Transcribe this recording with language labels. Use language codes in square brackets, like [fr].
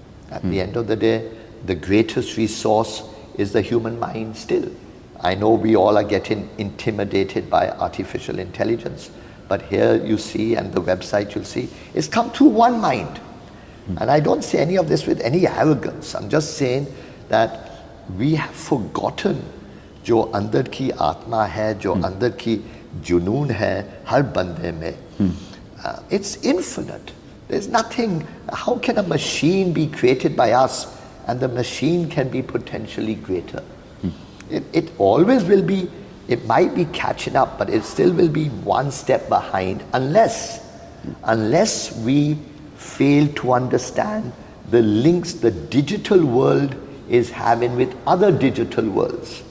[en] At the end of the day, the greatest resource is the human mind still. I know we all are getting intimidated by artificial intelligence, but here you see, and the website you'll see, it's come through one mind. And I don't say any of this with any arrogance. I'm just saying that we have forgotten [hi] जो अंदर की आत्मा है, जो अंदर की जुनून है हर बंदे में. [en] It's infinite. There's nothing. How can a machine be created by us and the machine can be potentially greater? It always will be, it might be catching up, but it still will be one step behind unless we fail to understand the links the digital world is having with other digital worlds.